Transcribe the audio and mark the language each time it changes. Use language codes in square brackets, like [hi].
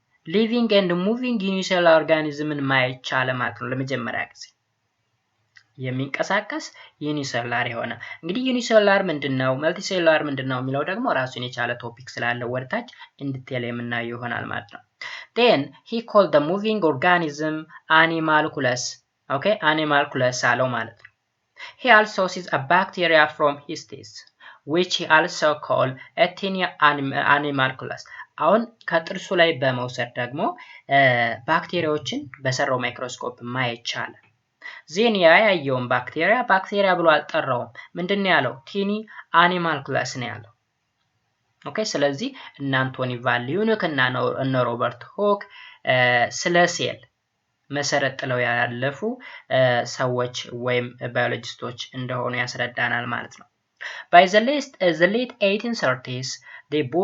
[am] ሊቪንግ ኤንድ ሙቪንግ ዩኒሴሉላር ኦርጋኒዝምን ማየት ቻለ ማለት ነው ለመጀመሪያ ጊዜ። የሚንቀሳቀስ ዩኒሴሉላር የሆነ እንግዲህ ዩኒሴሉላር ምንድነው መልቲሴሉላር ምንድነው የሚለው ደግሞ ራሱን የቻለ ቶፒክ ስላለው ወደታች እንድትል የምናየው ይሆናል ማለት ነው። [en] Then he called the moving organism Animalculus. Okay, Animalculus [am] አለው ማለት ነው። [en] He also sees a bacteria from his teeth, which he also called Ethiopian Animalculus. [am] አሁን ከጥርሱ ላይ በመውሰድ ደግሞ ባክቴሪያዎችን በሰራው ማይክሮስኮፕ ማየት ቻለ። ዜን ያየውን ባክቴሪያ ብሎ አልጠራውም። ምንድነው ያለው? ቲኒ አኒማልኩለስ ነው ያለው። ኦኬ ስለዚህ እነ አንቶኒ ቫን ሊዩኒክ እና እነ ሮበርት ሆክ ስለ ሴል መሰረት ጥለው ያለፉ ሰዎች ወይም ባዮሎጂስቶች እንደሆኑ ያስረዳናል ማለት ነው። [en] By the late 1830s, the